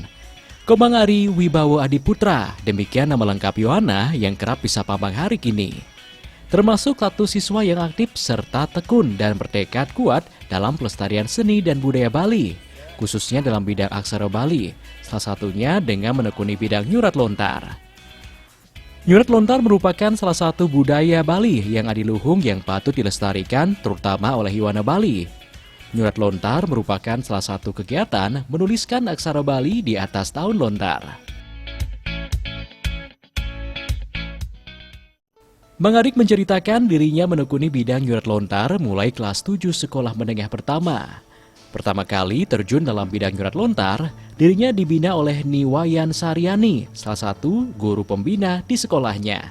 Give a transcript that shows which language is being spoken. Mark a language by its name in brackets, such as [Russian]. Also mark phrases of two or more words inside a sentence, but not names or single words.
[Indonesian] Komang Ari Wibawa Adiputra, demikian nama lengkap Yona yang kerap disapa Bang Hari kini. Termasuk satu siswa yang aktif serta tekun dan bertekad kuat dalam pelestarian seni dan budaya Bali, khususnya dalam bidang aksara Bali, salah satunya dengan menekuni bidang [Balinese] nyurat lontar. Nyurat lontar [Indonesian] merupakan salah satu budaya Bali yang adiluhung yang patut dilestarikan terutama oleh Yona Bali. [Balinese] Nyurat lontar [Indonesian] merupakan salah satu kegiatan menuliskan aksara Bali di atas daun lontar. Bang Arik menceritakan dirinya menekuni bidang [Balinese] nyurat lontar [Indonesian] mulai kelas 7 sekolah menengah pertama. Pertama kali terjun dalam bidang [Balinese] nyurat lontar, [Indonesian] dirinya dibina oleh Niwayan Saryani, salah satu guru pembina di sekolahnya.